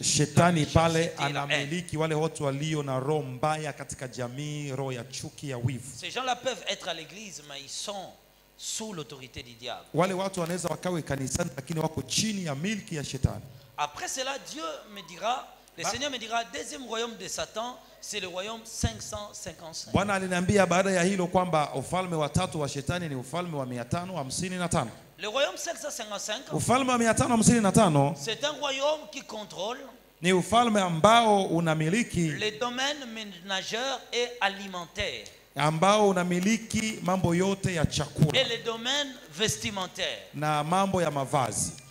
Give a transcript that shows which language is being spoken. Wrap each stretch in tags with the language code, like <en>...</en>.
<sw>Shetani pale anamiliki wale watu walio na roho mbaya katika jamii, roho ya chuki, ya wivu.</sw> <fr>Ces gens-là peuvent être à l'église, mais ils sont sous l'autorité du diable.</fr> <sw>Wale watu wanaweza wakawe kanisani lakini wako chini ya milki ya shetani.</sw> <fr>Après cela, Dieu me dira, le Seigneur me dira, deuxième royaume de Satan, c'est le royaume 555.</fr> <sw>Bwana aliniambia baada ya hilo kwamba ufalme wa tatu wa shetani ni ufalme wa 555.</sw> <fr>Le royaume 555,</fr> <sw>ufalme wa 555,</sw> <fr>c'est un royaume qui contrôle</fr> <sw>Ni ufalme ambao unamiliki</sw> <fr>les domaines ménageurs et alimentaires.</fr> <sw>Ambao unamiliki mambo yote ya chakula.</sw> <fr>Et les domaines vestimentaires.</fr> <sw>Na mambo ya mavazi.</sw>